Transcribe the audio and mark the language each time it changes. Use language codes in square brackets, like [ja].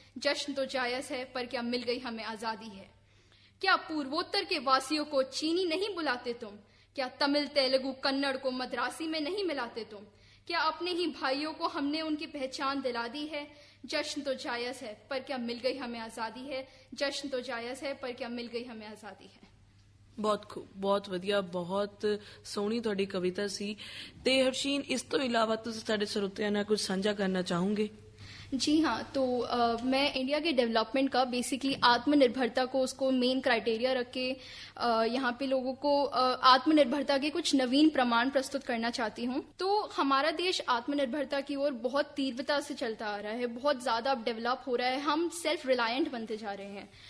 [hi] जश्न तो जायज है, पर क्या मिल गई हमें आजादी है? क्या पूर्वोत्तर के वासियों को चीनी नहीं बुलाते तुम? क्या तमिल तेलुगु कन्नड़ को मद्रासी में नहीं मिलाते तुम? क्या अपने ही भाइयों को हमने उनकी पहचान दिला दी है? जश्न तो जायज है, पर क्या मिल गई हमें आजादी है? जश्न तो जायज है, पर क्या मिल गई हमें आजादी है? [pa] ਬਹੁਤ ਖੂਬ, ਬਹੁਤ ਵਧੀਆ, ਬਹੁਤ ਸੋਹਣੀ ਤੁਹਾਡੀ ਕਵਿਤਾ ਸੀ। ਤੇ ਹਰਸ਼ੀਨ, ਇਸ ਤੋਂ ਇਲਾਵਾ ਤੁਸੀਂ ਸਾਡੇ ਸਰੋਤਿਆਂ ਨਾਲ ਕੁਝ ਸਾਂਝਾ ਕਰਨਾ ਚਾਹੋਗੇ? [hi] जी हाँ, तो मैं इंडिया के डेवलपमेंट का बेसिकली आत्मनिर्भरता को उसको मेन क्राइटेरिया रख के यहाँ पे लोगों को आत्मनिर्भरता के कुछ नवीन प्रमाण प्रस्तुत करना चाहती हूँ। तो हमारा देश आत्मनिर्भरता की ओर बहुत तीव्रता से चलता आ रहा है, बहुत ज़्यादा अब डेवलप हो रहा है, हम सेल्फ रिलायंट बनते जा रहे हैं।